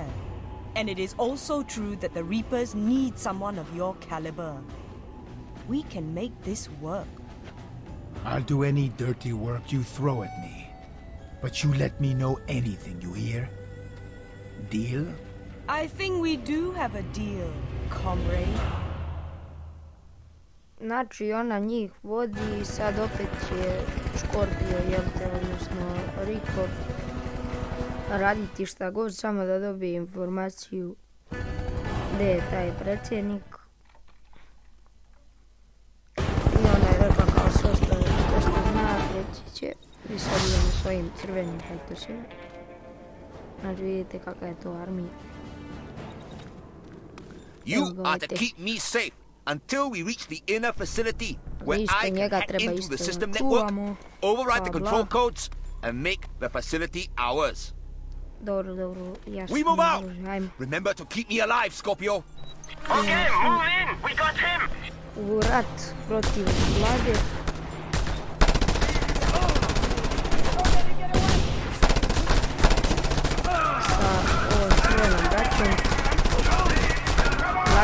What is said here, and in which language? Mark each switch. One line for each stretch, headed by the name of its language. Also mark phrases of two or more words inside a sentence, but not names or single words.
English: And it is also true that the Reapers need someone of your caliber. We can make this work. I'll do any dirty work you throw at me. But you let me know anything, you hear? Deal? I think we do have a deal, comrade.
Croatian: Znači ona njih vodi i sad opet će Scorpio, odnosno Rico, raditi šta god samo da dobije informaciju gdje je taj predsjednik. I ona je rekla kao sve što zna, reći će. I sad idemo svojim crvenim pajtosima. Znači vidite kakva je to armija.
English: You are to keep me safe until we reach the inner facility where I can hack into the system network, override the control codes, and make the facility ours.
Croatian: Dobro, jasno.
English: We move out! Remember to keep me alive, Scorpio! Okay, move in! We got him!
Croatian: U rat protiv vlade. Sa ovom crvenom braćom.